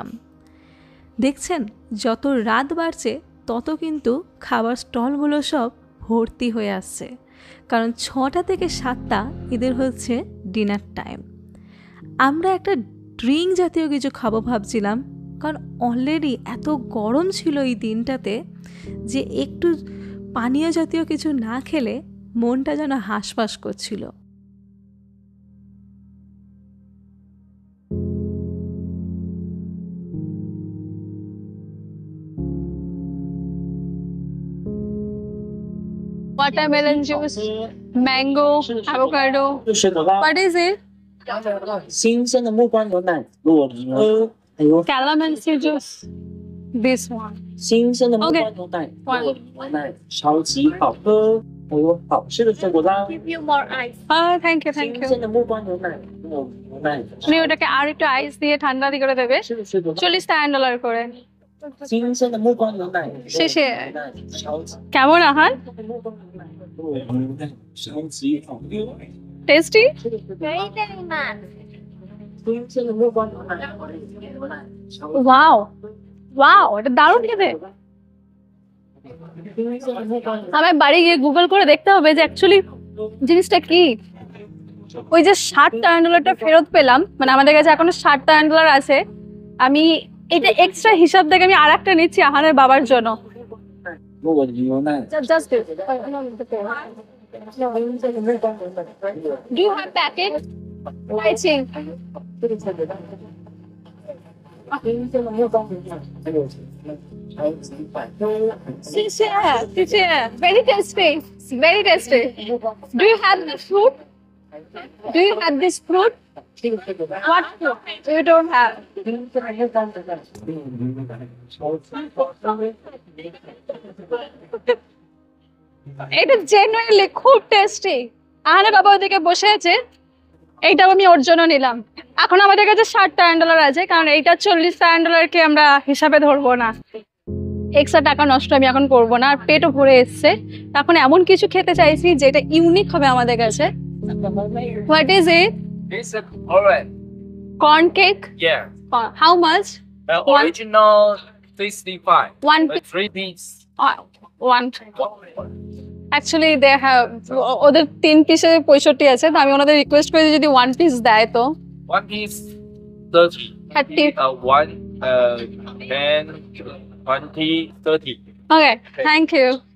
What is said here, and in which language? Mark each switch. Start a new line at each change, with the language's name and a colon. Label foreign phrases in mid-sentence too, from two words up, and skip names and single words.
Bangla: দেখছেন, যত রাত বাড়ছে তত কিন্তু খাবার স্টলগুলো সব ভর্তি হয়ে আসছে, কারণ 6টা থেকে 7টা এদের হচ্ছে
English: dinner time.
Bangla: আমরা একটা ড্রিঙ্ক জাতীয় কিছু খাবো ভাবছিলাম, কারণ অলরেডি এত গরম ছিল এই দিনটাতে যে একটু পানীয় জাতীয় কিছু না খেলে মনটা যেন হাঁসফাঁস করছিল।
English: Watermelon juice, mango, avocado. What is it?
Chinese: 新鲜的木瓜牛奶，如果你喝，哎呦，
English: Calamansi juice. This one.
Chinese: 新鲜的木瓜牛奶，如果牛奶超级好喝，还有好吃的水果啦。
English: Give you more ice. Oh, thank you, thank
Chinese: 新
English: you.
Chinese: 鲜的木瓜牛奶，如果牛奶
Bangla: আপনি ওটাকে আর একটু আইস দিয়ে ঠান্ডা দিয়ে করে দেবে,
Chinese: 吃的水果啦。
Bangla: 40
English: Thailand dollar
Bangla: করে।
Chinese: 新鲜的木瓜牛奶，谢谢。牛奶超级
Bangla: কেমন আহান?
Chinese: 木瓜牛奶，如果牛奶超级好喝。
Bangla: টেস্টি?
English: Very, very much.
Chinese: 新鲜的木瓜牛奶，牛奶超级
Bangla: ওয়াও ওয়াও, এটা দারুণ খেতে।
Chinese: 新鲜的木瓜牛奶。
Bangla: আমার বাড়ি গিয়ে গুগল করে দেখতে হবে যে অ্যাকচুয়ালি জিনিসটা কি। ওই যে 60
English: Thailand dollar
Bangla: ফেরত পেলাম, মানে আমাদের কাছে এখনো 60
English: Thailand dollar
Bangla: আছে। আমি এটা এক্সট্রা হিসাব থেকে আমি আর একটা নিচ্ছি আহানের বাবার জন্য।
Chinese: 如果牛奶，
English: জাস্ট
Chinese: 新鲜的木瓜牛奶，
English: Do you have packet? Pricing.
Chinese: 新鲜的木瓜牛奶，还有超级百喝。谢谢谢谢
English: very tasty, very tasty. Do you have the fruit? Do you have this fruit? What fruit? You don't have.
Chinese: 新鲜的木瓜牛奶，超级百喝。
Bangla: এটা জেনুইনলি খুব টেস্টি। আহানের বাবা ওদিকে বসে আছে, এইটাও আমি ওর জন্য নিলাম। এখন আমাদের কাছে 60
English: Thailand dollar
Bangla: আছে, কারণ এইটা 40
English: Thailand dollar
Bangla: আমরা হিসাবে ধরবো না। এক্সট্রা টাকা নষ্ট আমি এখন করবো না, আর পেটও ভরে এসছে। এখন এমন কিছু খেতে চাইছি যেটা ইউনিক হবে আমাদের কাছে।
English: What is it? It's a orange. Corn cake? Yeah. How much? One- Original 65. One But 3 piece. One actually they have,
Bangla: ওদের 3 পিসে 65 আছে, তো আমি ওনাদের রিকোয়েস্ট করেছি যদি 1 পিস দেয় তো।
English: 1 piece 30. 30. 1, 10, 20, 30. Okay, thank you.